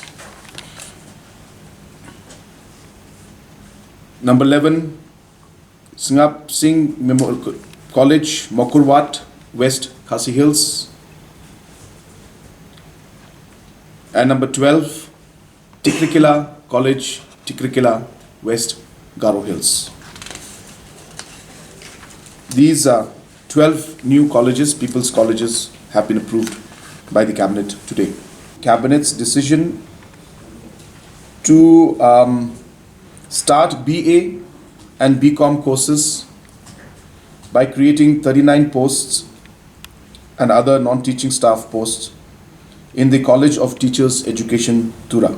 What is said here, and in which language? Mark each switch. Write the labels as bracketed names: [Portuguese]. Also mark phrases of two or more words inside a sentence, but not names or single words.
[English] Number 11, Singap Singh College, Mokurwat, West Khasi Hills. And number 12, Tikrikila College, Tikrikila, West Garo Hills. These 12 new colleges, people's colleges, have been approved by the Cabinet today. Cabinet's decision to start BA and BCom courses by creating 39 posts and other non-teaching staff posts in the College of Teachers Education, Tura.